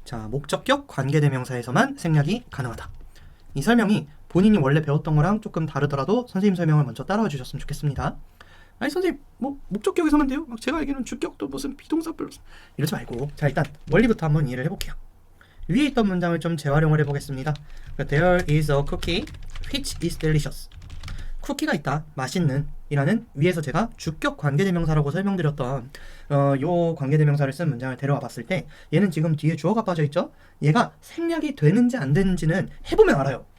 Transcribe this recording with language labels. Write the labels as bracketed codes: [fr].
[ko] 목적격 관계대명사에서만 생략이 가능하다. 이 설명이 본인이 원래 배웠던 거랑 조금 다르더라도 선생님 설명을 먼저 따라와 주셨으면 좋겠습니다. 아니 선생님, 뭐 목적격에서만 돼요? 막 제가 알기로는 주격도 무슨 비동사 별로 이러지 말고, 자, 일단 원리부터 한번 이해를 해볼게요. 위에 있던 문장을 좀 재활용을 해보겠습니다. [en] There is a cookie which is delicious. [ko] 쿠키가 있다, 맛있는 이라는 위에서 제가 주격 관계대명사라고 설명드렸던 요 관계대명사를 쓴 문장을 데려와 봤을 때 얘는 지금 뒤에 주어가 빠져 있죠? 얘가 생략이 되는지 안 되는지는 해보면 알아요.